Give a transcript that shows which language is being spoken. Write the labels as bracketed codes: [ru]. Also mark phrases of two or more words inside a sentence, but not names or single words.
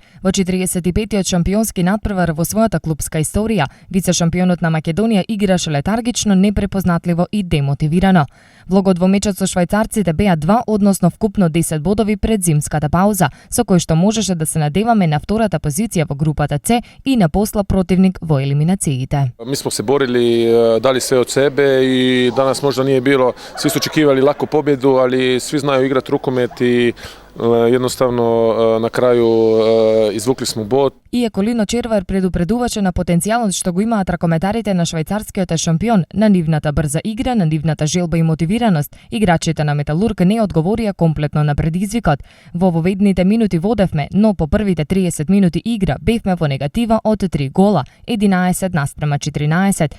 [mk] Во 45-тиот шампионски надпревар во својата клубска историја, вице-шампионот на Македонија играше летаргично, непрепознатливо и демотивирано. Влогот во мечот со швајцарците беа 2, односно вкупно 10 бодови пред зимската пауза, со кој што можеше да се надеваме на втората позиција во групата С и на посла противник во елиминациите. [hr] Mi smo se borili, dali sve od sebe i danas možda nije bilo, svi su očekivali laku pobjedu, ali svi znaju igrati rukomet i jednostavno na kraju izvukli smo bod. [mk] Иако Лино Червар предупредуваше на потенцијалот што го имаат ракометарите на швајцарскиот шампион, на нивната брза игра, на нивната желба и мотивираност, играчите на Металург не одговорија комплетно на предизвикот. Во воведните минути водевме, но по првите 30 минути игра бевме во негатива од 3 гола, 11:14.